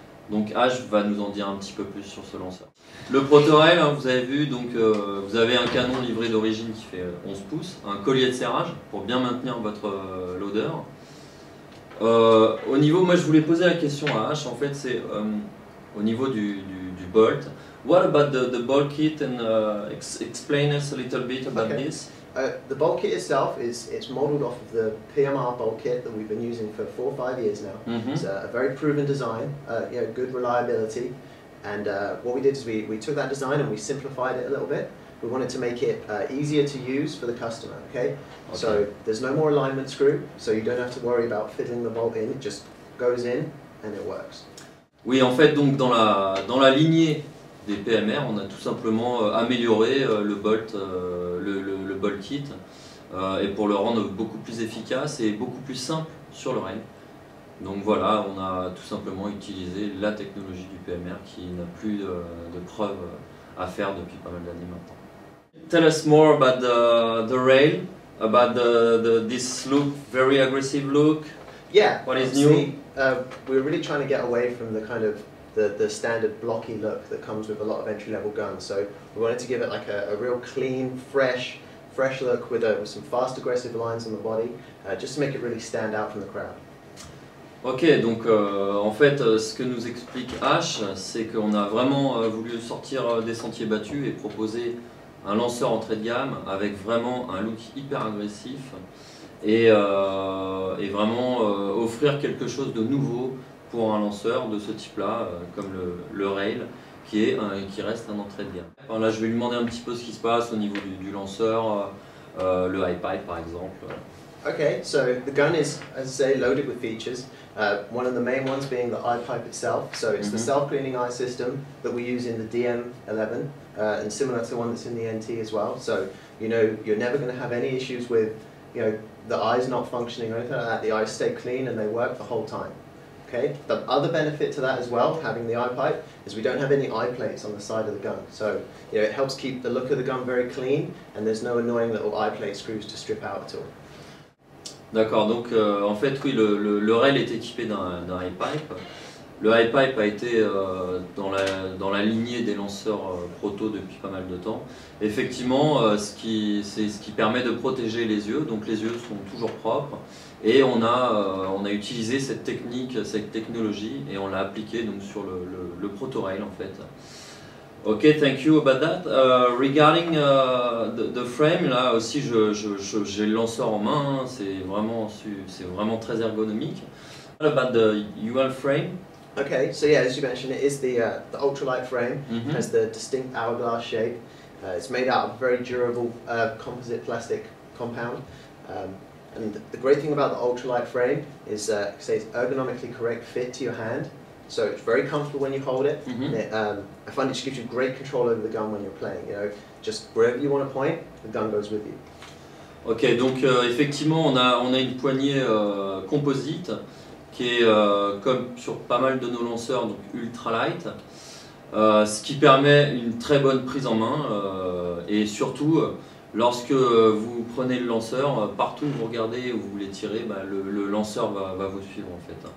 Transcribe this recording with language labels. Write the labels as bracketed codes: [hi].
[fr] Donc H va nous en dire un petit peu plus sur ce lanceur. Le ProtoRail, hein, vous avez vu, donc vous avez un canon livré d'origine qui fait 11 pouces, un collier de serrage pour bien maintenir votre loader. Au niveau, moi je voulais poser la question à H, en fait c'est au niveau du bolt. [en] What about the bolt kit and explain us a little bit about this? The bolt kit itself it's modelled off of the PMR bolt kit that we've been using for 4 or 5 years now. It's a very proven design, good reliability, and what we did is we took that design and we simplified it a little bit. We wanted to make it easier to use for the customer, okay? So there's no more alignment screw, so you don't have to worry about fiddling the bolt in, it just goes in and it works. [fr] Oui, en fait, donc dans la lignée des PMR, on a tout simplement amélioré le bolt kit et pour le rendre beaucoup plus efficace et beaucoup plus simple sur le rail. Donc voilà, on a tout simplement utilisé la technologie du PMR qui n'a plus de preuves à faire depuis pas mal d'années maintenant. [en] Tell us more about the rail, about this look, very aggressive look. Yeah, what is new? We're really trying to get away from the kind of the standard blocky look that comes with a lot of entry-level guns. So we wanted to give it like a real clean, fresh look with some fast aggressive lines on the body, just to make it really stand out from the crowd. [fr] Ok, donc en fait ce que nous explique H, c'est qu'on a vraiment voulu sortir des sentiers battus et proposer un lanceur entrée de gamme avec vraiment un look hyper agressif et vraiment offrir quelque chose de nouveau pour un lanceur de ce type-là, comme le Rail, qui reste un entrée de gamme. Alors là je vais lui demander un petit peu ce qui se passe au niveau du lanceur, le high pipe par exemple. [en] Okay, so the gun is, as I say, loaded with features. One of the main ones being the eye pipe itself. So it's the self-cleaning eye system that we use in the DM11 and similar to the one that's in the NT as well. So you know you're never going to have any issues with the eyes not functioning or anything like that. The eyes stay clean and they work the whole time. Okay. The other benefit to that as well, having the eye pipe, is we don't have any eye plates on the side of the gun. So it helps keep the look of the gun very clean and there's no annoying little eye plate screws to strip out at all. [fr] D'accord, donc en fait oui, le rail est équipé d'un high pipe. Le high pipe a été dans la lignée des lanceurs proto depuis pas mal de temps. Effectivement, c'est ce qui permet de protéger les yeux, donc les yeux sont toujours propres. Et on a utilisé cette technique, cette technologie, et on l'a appliquée donc sur le ProtoRail en fait. [en] Ok, thank you about that. Regarding the frame, [fr] là aussi j'ai le lanceur en main, hein, c'est vraiment très ergonomique. [en] What about the UL frame? Okay, so yeah, as you mentioned, it is the ultralight frame. It has the distinct hourglass shape. It's made out of very durable composite plastic compound. And the great thing about the ultralight frame is it's ergonomically correct fit to your hand. So it's very comfortable when you hold it. I find it just gives you great control over the gun when you're playing. Just wherever you want to point, the gun goes with you. [fr] Ok, donc effectivement on a une poignée composite qui est comme sur pas mal de nos lanceurs, donc ultra light, ce qui permet une très bonne prise en main et surtout lorsque vous prenez le lanceur, partout où vous regardez où vous voulez tirer, le lanceur va vous suivre en fait.